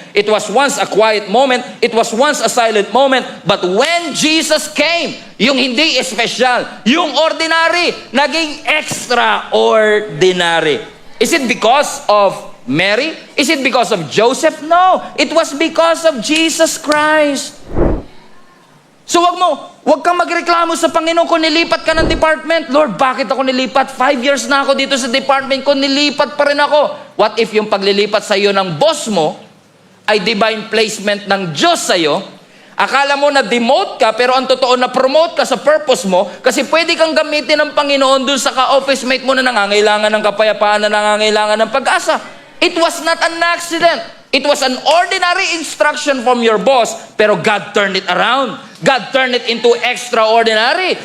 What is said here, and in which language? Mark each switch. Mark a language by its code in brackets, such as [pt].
[en] It was once a quiet moment. It was once a silent moment. But when Jesus came, [tl] yung hindi espesyal, yung ordinary, naging extraordinary. [en] Is it because of Mary? Is it because of Joseph? No. It was because of Jesus Christ. [tl] So wag kang magreklamo sa Panginoon kung nilipat ka ng department. Lord, bakit ako nilipat? 5 years na ako dito sa department ko, nilipat pa rin ako. What if yung paglilipat sa iyo ng boss mo ay divine placement ng Diyos sa iyo? Akala mo na demote ka, pero ang totoo na promote ka sa purpose mo kasi pwede kang gamitin ng Panginoon dun sa ka-office mate mo na nangangailangan ng kapayapaan, na nangangailangan ng pag-asa. [en] It was not an accident. It was an ordinary instruction from your boss, pero God turned it around. God turned it into extraordinary.